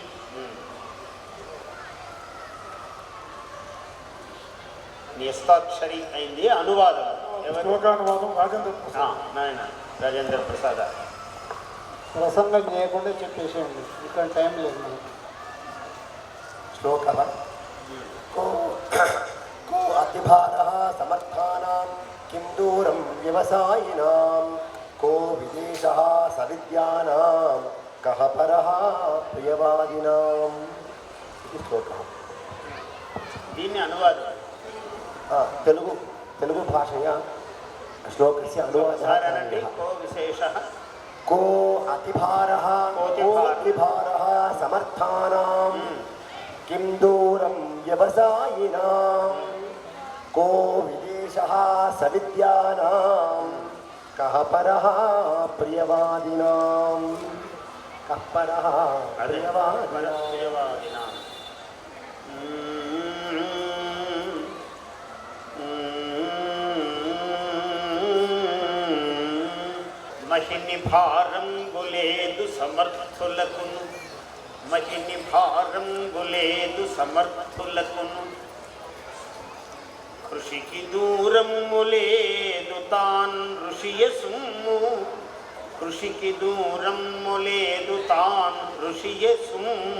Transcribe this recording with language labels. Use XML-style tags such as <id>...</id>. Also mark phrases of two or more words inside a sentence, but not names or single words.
<te>నిస్తాక్షరి అయింది. అనువాదం శ్లోకానువాదం రాజేంద్ర ప్రసాద్. నాయన రాజేంద్ర ప్రసాద్. ప్రసంగం చేయకుండా చెప్పేసేయండి, ఇక్కడ టైం లేదు మనకి.</te> <sa>శ్లోక को अतिभारः समर्थानां किं दूरं व्यवसायिनां को विदेशः सविद्यानां कः परः प्रियवादिनां.</sa> <te>ఇది శ్లోకం. దీన్ని అనువాదం</te> <sa>తెలుగు భాషయా శ్లోకస్య అనువాదः. కో విశేషः, को अतिभारः समर्थानां किं दूरं व्यवसायिनां को विदेशः सविद्यानां कः परः प्रियवादिनां. कः परः ప్రియవాదినాం.</sa> <te>మహిని భారంబులేదు సమర్థులకును, మహిని భారంబులేదు సమర్థులకును, కృషికి దూరము లేదు తాన్ ఋషియ సుమ్ము, కృషికి దూరము లేదు తాన్ ఋషియ సుమ్ము.</te>